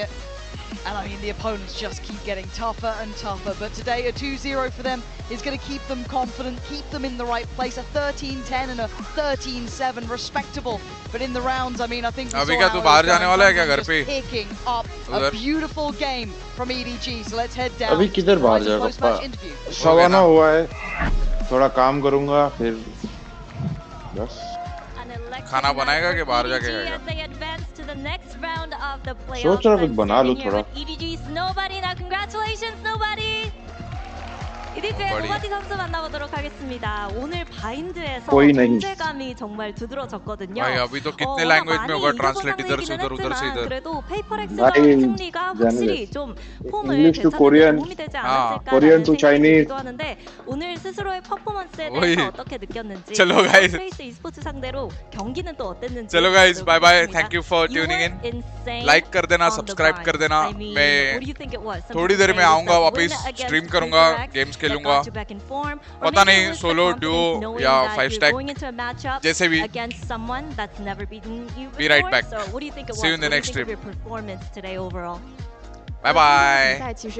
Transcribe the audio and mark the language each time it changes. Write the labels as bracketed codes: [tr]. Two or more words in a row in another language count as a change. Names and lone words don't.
[en] And I mean, the opponents just keep getting tougher and tougher. But today, a 2-0 for them is going to keep them confident, keep them in the right place. A 13-10 and a 13-7, respectable. But in the rounds, I mean, I think we saw just picking up a beautiful game from EDG. So let's head down. [hi] अभी किधर बाहर जाएगा KappA? सवाना हुआ है. थोड़ा काम करूँगा फिर बस. खाना बनाएगा कि बाहर जाके खाएगा? सोच रहा कुछ बना लूँ थोड़ा. [ko] EDG 오바디 선수 만나보도록 하겠습니다. 오늘 바인드에서 [hi] कोई नहीं. [ko] 존재감이 정말 두드러졌거든요. [hi] भाई अभी तो कितने लैंग्वेज में होगा ट्रांसलेट इधर से इधर. [ko] 그래도 페이퍼렉스의 승리가 확실히 좀 폼을 [en] English to [ko] 되찾는 데 [en] Korean. [ko] 도움이 되지 않았을까라는 [en] Korean to [ko] 생각이 [en] Chinese. [ko] 들기도 하는데 오늘 스스로의 퍼포먼스에 대해서 어떻게 느꼈는지 [hi] चलो guys. [ko] 트레이스 e스포츠 상대로 경기는 또 어땠는지. [en] चलो guys, bye bye. Thank you for tuning in. Like [hi] कर देना, [en] subscribe [hi] कर देना. मैं थोड़ी देर में आऊँगा वापस, स्ट्रीम करूँगा, गेम्स खेलूँगा. पता नहीं [en] solo duo [hi] या 5 स्टैक जैसे भी. [en] Be right back. See you in the next stream. Bye bye.